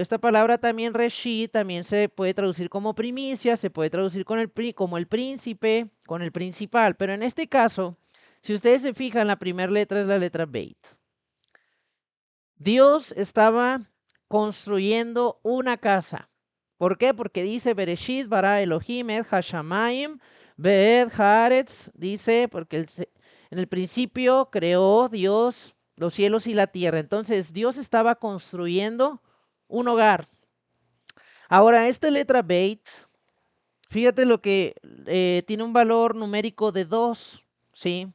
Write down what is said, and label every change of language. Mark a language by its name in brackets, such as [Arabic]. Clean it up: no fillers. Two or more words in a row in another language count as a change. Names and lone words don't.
[Spanish] Esta palabra también Reshit también se puede traducir como primicia, se puede traducir como el príncipe, con el principal. Pero en este caso, si ustedes se fijan, la primera letra es la letra Beit. Dios estaba construyendo una casa. [Hebrew] ¿Por qué? Porque dice בראשית ברא אלהים את השמים ואת הארץ. [Spanish] Dice, porque en el principio creó Dios los cielos y la tierra. Entonces Dios estaba construyendo un hogar. Ahora, esta letra Beit, fíjate lo que tiene un valor numérico de 2, ¿sí?